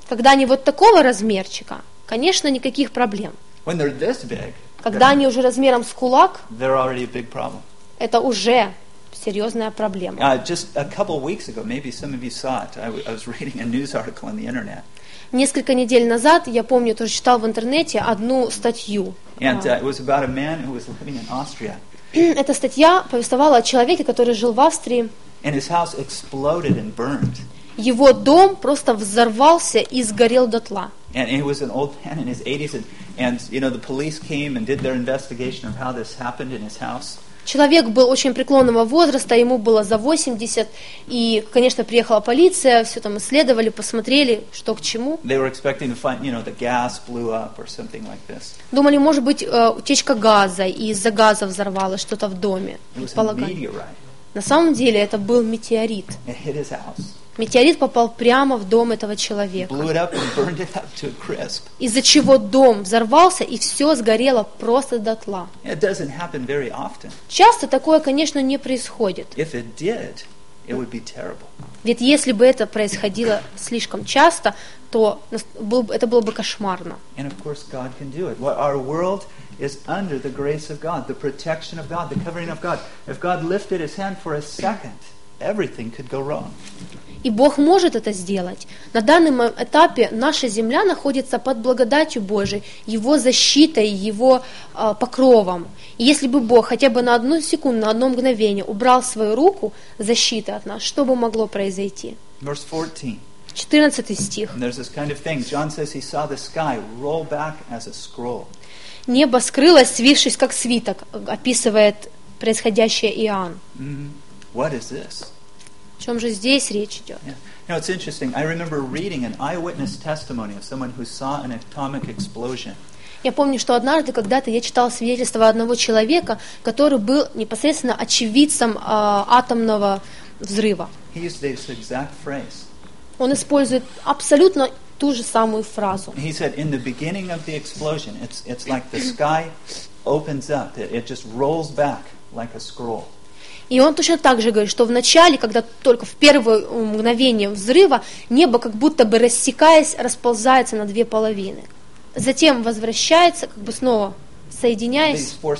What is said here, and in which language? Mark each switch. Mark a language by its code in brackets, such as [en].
[ru] Когда они вот такого размерчика, конечно, никаких проблем. [en] When they're this big, [ru] когда они уже размером с кулак, [en] they're already a big problem. [ru] Это уже серьезная проблема. [en] Just a couple weeks ago, maybe some of you saw it. I was reading a news article on the internet. [ru] Несколько недель назад я помню, тоже читал в интернете одну статью. [en] And it was about a man who was living in Austria. [ru] Эта статья повествовала о человеке, который жил в Австрии. [en] And his house exploded and burned. [ru] Его дом просто взорвался и сгорел дотла. [en] And he was an old man in his 80s, and you know the police came and did their investigation of how this happened in his house. [ru] Человек был очень преклонного возраста, ему было за 80, и, конечно, приехала полиция, все там исследовали, посмотрели, что к чему. [en] They were expecting to find, you know, the gas blew up or something like this. [ru] Думали, может быть, утечка газа, и из-за газа взорвалось что-то в доме. [en] It was a meteorite. [ru] На самом деле, это был метеорит. [en] It hit his house. [ru] Метеорит попал прямо в дом этого человека. [en] Blew it up and burned it up to a crisp. [ru] Из-за чего дом взорвался, и все сгорело просто дотла. [en] It doesn't happen very often. [ru] Часто такое, конечно, не происходит. [en] If it did, it would be terrible. [ru] Ведь если бы это происходило слишком часто, то это было бы кошмарно. [en] And of course God can do it. Our world is under the grace of God, the protection of God, the covering of God. If God lifted his hand for a second, everything could go wrong. [ru] И Бог может это сделать. На данном этапе наша земля находится под благодатью Божией, Его защитой, Его покровом. И если бы Бог хотя бы на одну секунду, на одно мгновение убрал свою руку защиты от нас, что бы могло произойти? [en] Verse 14. [ru] 14 стих. [en] There's this kind of thing. John says he saw the sky roll back as a scroll. [ru] Небо скрылось, свившись как свиток, описывает происходящее Иоанн. [en] What is this? [ru] чем же здесь речь идет? [en] Now it's interesting. I remember reading an eyewitness testimony of someone who saw an atomic explosion. [ru] Я помню, что однажды когда-то я читал свидетельство одного человека, который был непосредственно очевидцем атомного взрыва. [en] He used this exact phrase. [ru] Он использует абсолютно ту же самую фразу. [en] He said, in the beginning of the explosion, it's like the sky opens up, it just rolls back like a scroll. [ru] И он точно так же говорит, что в начале, когда только в первое мгновение взрыва, небо как будто бы рассекаясь, расползается на две половины. Затем возвращается, как бы снова соединяясь.